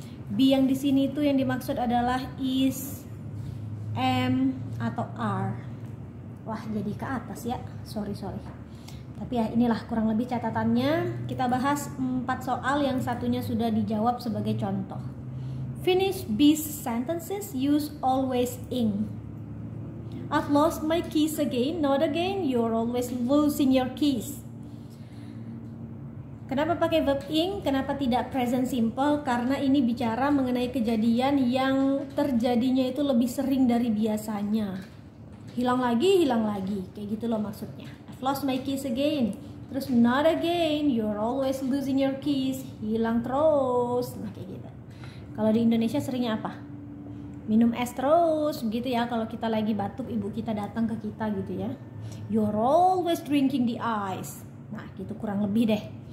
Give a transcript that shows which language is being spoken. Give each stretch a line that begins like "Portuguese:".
Indonesian: Be yang di sini itu yang dimaksud adalah is, am atau are. Wah, jadi ke atas ya. Sorry. Tapi ya inilah kurang lebih catatannya. Kita bahas 4 soal, yang satunya sudah dijawab sebagai contoh.
English: Finish these sentences, use always ing. I've lost my keys again, not again, you're always losing your keys.
Indonesian: Kenapa pakai verb ing? Kenapa tidak present simple? Karena ini bicara mengenai kejadian yang terjadinya itu lebih sering dari biasanya. Hilang lagi, kayak gitu loh maksudnya.
English: I've lost my keys again.
Indonesian: Terus
English: not again, you're always losing your keys.
Indonesian: Hilang terus. Nah kayak gitu. Kalau di Indonesia seringnya apa? Minum es terus gitu ya. Kalau kita lagi batuk, ibu kita datang ke kita gitu ya.
English: You're always drinking the ice.
Indonesian: Nah gitu kurang lebih deh.